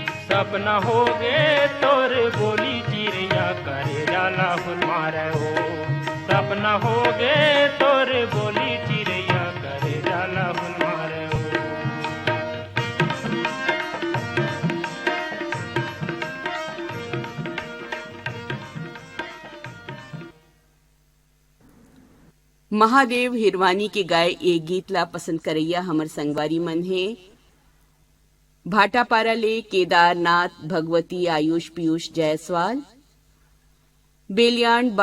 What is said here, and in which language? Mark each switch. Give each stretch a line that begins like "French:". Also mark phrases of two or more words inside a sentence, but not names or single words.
Chhattisgarhi: सपना होगे तोर बोली चिड़ैया करे जाला हुन मारे हो सपना होगे तोर बोली चिड़ैया करे जाला हुन मारे हो महादेव हिरवानी के गाय ये गीत ला पसंद करैया हमर संगवारी मन है भाटापारा ले केदारनाथ भगवती आयुष पीयूष जायसवाल बेलियान